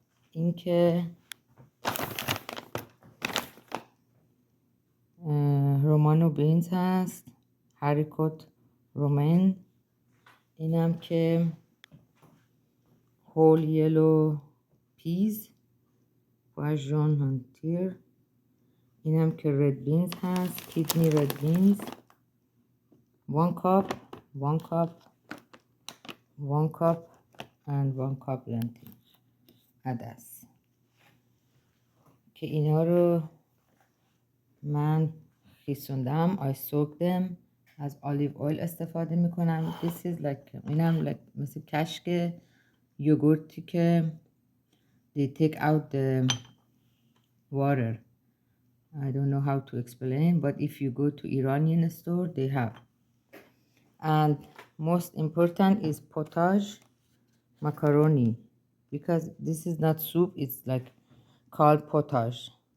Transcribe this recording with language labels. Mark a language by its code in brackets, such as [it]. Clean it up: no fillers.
[fa] این که رومانو بینز هست، هریکوت رومن. اینم که هول یلو پیز و جون هانتیر. اینم که رد بینز هست، کیدنی رد بینز. [en] 1 cup 1 cup 1 cup and 1 cup lentil [fa] عدس که اینا رو من خیسوندم. [en] I soak them. [fa] از [en] olive oil [fa] استفاده میکنم. [en] This is like [fa] اینم [en] like [fa] مثل کشک یوگورتی که [en] they take out the water. I don't know how to explain, but if you go to Iranian store they have. And most important is potage macaroni, because this is not soup, it's like called potage.